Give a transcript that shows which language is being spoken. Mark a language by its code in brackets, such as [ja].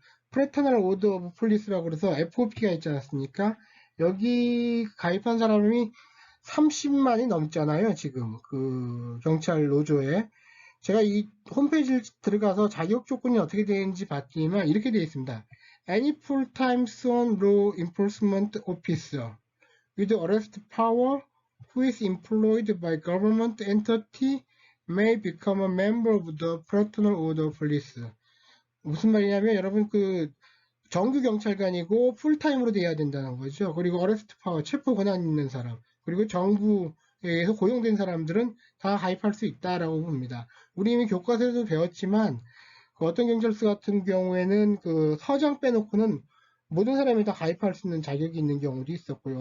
[ko] 프레터널 오더 오브 폴리스라고 그래서 FOP가 있지 않았습니까? 여기 가입한 사람이 30만이 넘잖아요, 지금. 경찰 노조에. 제가 이 홈페이지를 들어가서 자격 조건이 어떻게 되는지 봤더니만 이렇게 되어 있습니다. [en] Any full-time sworn law enforcement officer with arrest power who is employed by government entity may become a member of the Fraternal Order of Police. [ko] 무슨 말이냐면 여러분 정규 경찰관이고 풀타임으로 돼야 된다는 거죠. 그리고 어레스트 파워, 체포 권한 있는 사람, 그리고 정부에서 고용된 사람들은 다 가입할 수 있다라고 봅니다. 우리 이미 교과서에도 배웠지만 어떤 경찰서 같은 경우에는 서장 빼놓고는 모든 사람이 다 가입할 수 있는 자격이 있는 경우도 있었고요.